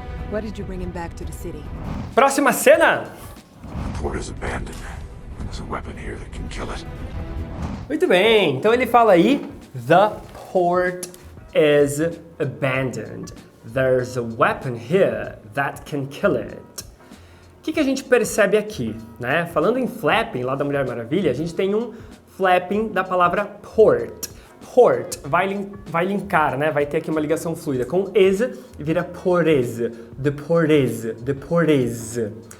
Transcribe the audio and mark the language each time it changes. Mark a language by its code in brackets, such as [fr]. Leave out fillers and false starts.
[en] What did you bring him back to the city? [pt] Próxima cena! [en] The port is abandoned. There's a weapon here that can kill it. [pt] Muito bem, então ele fala aí, [en] the port is abandoned. There's a weapon here that can kill it. [pt] O que a gente percebe aqui, né? Falando em flapping lá da Mulher Maravilha, a gente tem um flapping da palavra port. Port vai linkar, né? Vai ter aqui uma ligação fluida com is e vira portese, the portese.